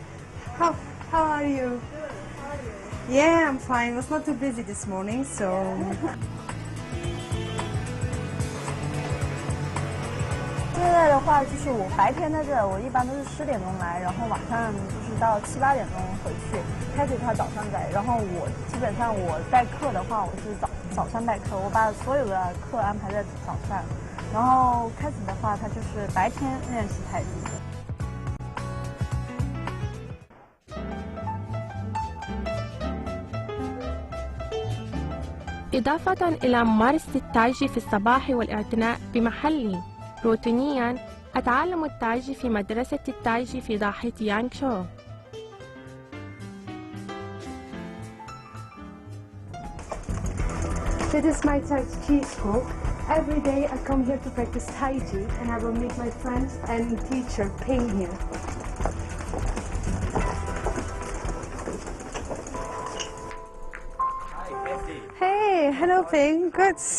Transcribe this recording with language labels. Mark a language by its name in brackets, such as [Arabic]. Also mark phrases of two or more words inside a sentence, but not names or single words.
[English] How are you? Yeah, I'm fine. I was not too busy this morning, so. [Chinese] 现在的话，就是我白天在这儿，我一般都是10点钟来，然后晚上就是到7、8点钟回去。开始他早上在，然后我基本上我代课的话，我是早上代课，我把所有的课安排在早上。然后开始的话，他就是白天练习太极。 [Arabic] إضافة إلى ممارسة التايجي في الصباح والاعتناء بمحلي، روتينياً أتعلم التايجي في مدرسة التايجي في ضاحية يانغشو. [English] This is my Tai Chi school. Every day I come here to practice Tai Chi and I will meet my friends and teacher Ping here. Hey, hello Ping. Good.